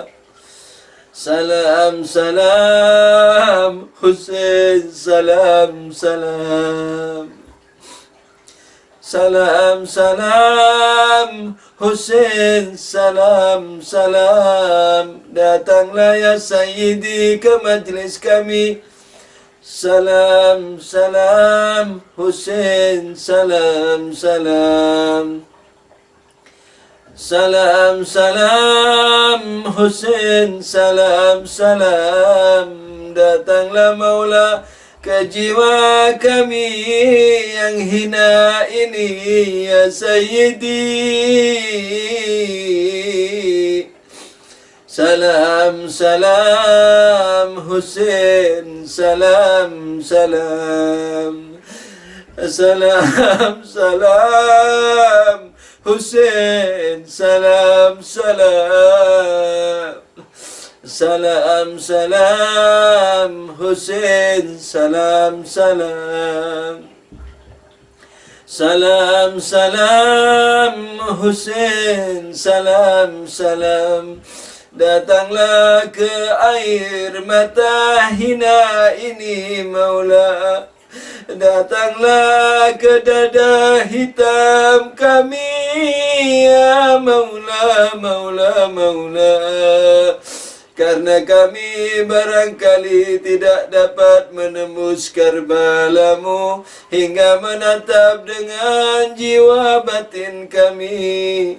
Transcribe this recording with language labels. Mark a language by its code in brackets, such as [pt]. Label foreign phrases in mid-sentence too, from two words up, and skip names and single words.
[id] Salam salam Husain salam salam. Salam salam Husain salam salam. Datanglah [ar] ya Sayyidi [id] ke majlis kami. Salam salam Husain salam salam. Salam salam Husain salam salam. Datanglah Maula ke jiwa kami yang hina ini [ar] ya Sayyidi. [id] Salam salam Husain salam salam. Salam salam Husain salam salam. Salam salam Husain salam salam. Salam salam Husain salam salam. Datanglah ke air mata hina ini Maula. Datanglah ke dada hitam kami [ar] ya Maula, Maula, Maula. [id] Karena kami barangkali tidak dapat menembus Karbalamu hingga menatap dengan jiwa batin kami.